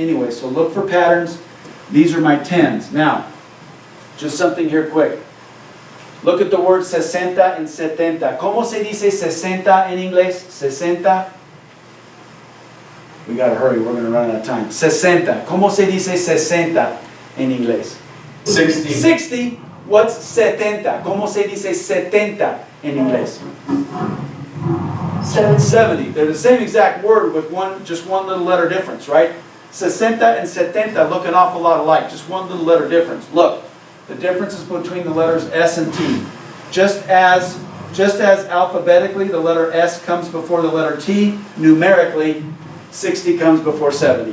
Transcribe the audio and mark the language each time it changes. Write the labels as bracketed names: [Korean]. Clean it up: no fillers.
[English] Anyway, so look for patterns. These are my 10s. Now, just something here quick. Look at the words 60 and 70. [Spanish] ¿Cómo se dice 60 en inglés? [English] 60. We gotta hurry, we're gonna run out of time. [Spanish] 60. ¿Cómo se dice 60 en inglés? [English] 60. 60. What's 70? [Spanish] ¿Cómo se dice 70 en inglés? [English] 70. 70. They're the same exact word with just one little letter difference, right? 60 and 70 look an awful lot alike, just one little letter difference. Look, the difference is between the letters S and T. Just as alphabetically the letter S comes before the letter T, numerically 60 comes before 70.